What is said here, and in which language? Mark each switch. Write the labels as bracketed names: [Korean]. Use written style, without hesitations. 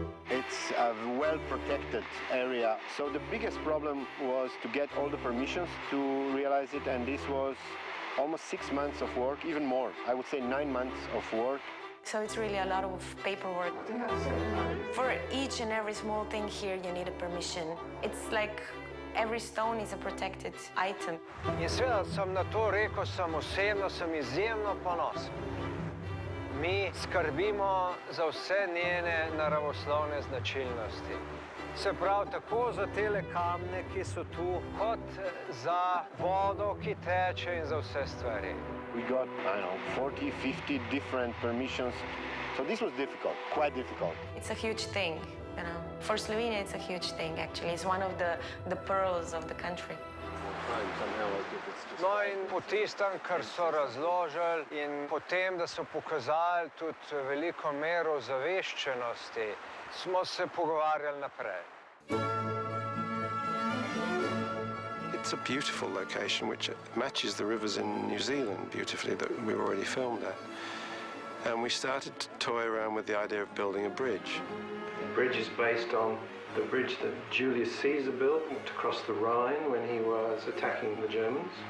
[English] It's a well-protected area, so the biggest problem was to get all the permissions to realize it, and this was almost 6 months of work, even more. I would say 9 months of work. So it's really a lot of paperwork. For each and every small thing here, you need a permission. It's like every stone is a protected item. [Slovenian] In seveda sem na to rekel, sem osebno, sem izjemno ponosen. Mi skrbimo za vse njene naravoslovne značilnosti. Se pravi, tako za tele kamne, ki so tu, kot za vodo, ki teče in za vse stvari. [English] We got, I don't know, 40, 50 different permissions. So this was difficult, quite difficult. It's a huge thing, you know. For Slovenia, it's a huge thing, actually. It's one of the pearls of the country. [Slovenian] No in po tistem, kar so razložili in po tem, da so pokazali tudi veliko mero zaveščenosti, smo se pogovarjali naprej. [English] It's a beautiful location which matches the rivers in New Zealand beautifully that we've already filmed at. And we started to toy around with the idea of building a bridge. bridge is based on the bridge that Julius Caesar built to cross the Rhine when he was attacking the Germans.